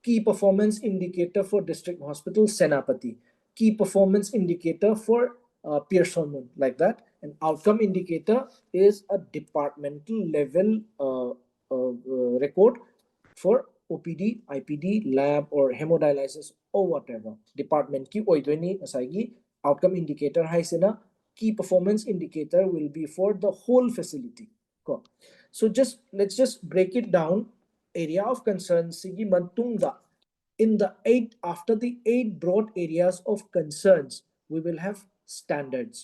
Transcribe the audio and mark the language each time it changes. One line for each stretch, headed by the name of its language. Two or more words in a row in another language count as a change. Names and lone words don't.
English: key performance indicator for district hospital Senapati, key performance indicator for Pearson, like that. An outcome indicator is a departmental level record for OPD, IPD, lab, or hemodialysis, or whatever.
Manipuri: Department ki oidoni asagi
English: outcome indicator
Manipuri: haisena.
English: Key performance indicator will be for the whole facility. Cool. So let's just break it down. Area of concern
Manipuri: sigi mantunga.
English: In the after the 8 broad areas of concerns, we will have standards.